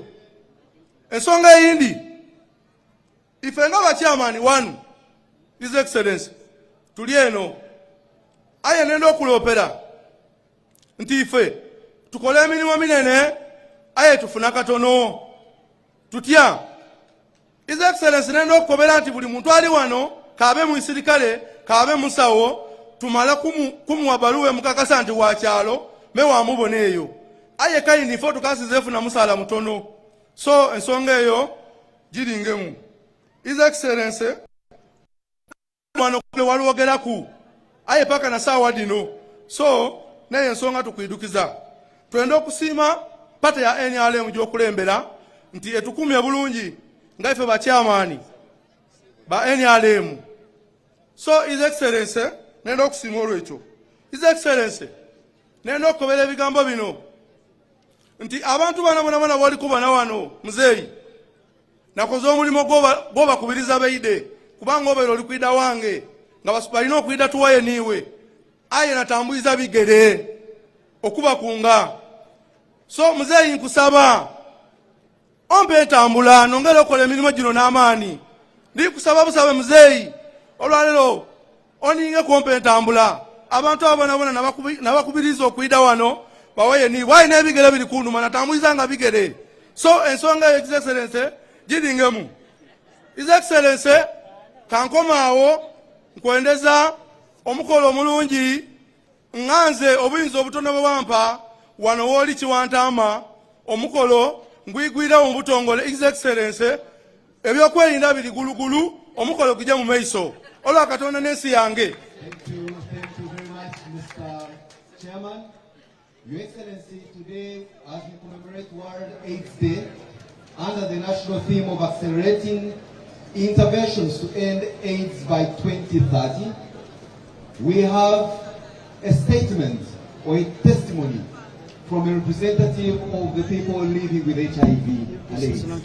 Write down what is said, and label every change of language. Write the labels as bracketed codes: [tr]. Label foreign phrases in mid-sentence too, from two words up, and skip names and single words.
[xog] Ensonga eyindi ife nga bakyamaani wanu [en] His Excellency [xog] tuli eno. Aye nenda okulopera nti ife tukole emirimu minene aye tufuna katono tutya. [en] His Excellency, [xog] nenda okukobera nti buli muntu ali wano kabe mu isirikale kabe musawo tumala kumuwa baluwa mukakasa nti wakyalo me wamubona eyo. Aye kayindi ifo tukasizeefu na musala mutono so ensonga eyo giringemu. [en] His Excellency, [xog] wano kule walwogeraku aye paka na sawa dino so naye ensonga tukwidukiza. Twende okusiima pata ya NRM gy'okulembera nti etukumye bulungi nga ife bakyamaani ba NRM. So [en] His Excellency, [xog] nenda okusiima olwekyo. [en] His Excellency, [xog] nenda okukobera ebigambo bino nti abantu bana bali kubana wano muzeeyi nakoze omulimu gw'obakubiriza beide kubanga obeera oli kwida wange nga balina okwida tuwaye niiwe. Aye natambuliza bigere okubakunga. So muzeeyi nkusaba ompe entambula nongera okola emirimu gino n'amaani. Ndi kusaba busabe muzeeyi olwalero oninge kumpe entambula abantu abona nabakubiriza okwida wano bawaye niiwe. Aye n'ebigere biri kunduma natambuliza nga bigere so ensonga eyo [en] His Excellency [xog] giringemu. [en] His Excellency, [xog] kankomaawo nkwendeza omukolo omulungi nganze obuyinza obutono bwe wampa wano woli Kiwantama omukolo ngwigwira mu butongole. [en] His Excellency, [xog] ebyokwerinda biri gulugulu omukolo gujja mu maiso olwa Katonda n'ensi yange. [en] Thank you very much, Mr. Chairman. Your Excellency, today as we commemorate World AIDS Day under the national theme of accelerating interventions to end AIDS by 2030, we have a statement or a testimony from a representative of the people living with HIV and AIDS.